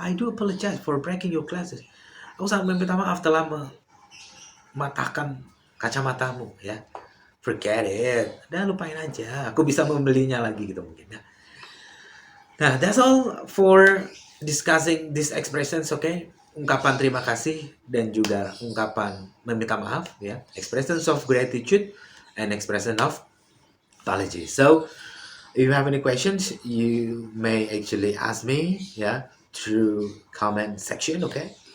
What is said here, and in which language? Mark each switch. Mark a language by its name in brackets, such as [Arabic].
[English] I do apologize for breaking your glasses. [Indonesian] Aku sangat meminta maaf telah mematahkan kacamatamu ya. [English] Forget it. [Indonesian] Udah lupain aja. Aku bisa membelinya lagi gitu mungkin ya. [English] Nah, that's all for discussing these expressions, okay? [Indonesian] Ungkapan terima kasih dan juga ungkapan meminta maaf, ya. [English] Expressions of gratitude and expression of apology. So, if you have any questions, you may actually ask me, yeah, through comment section, okay?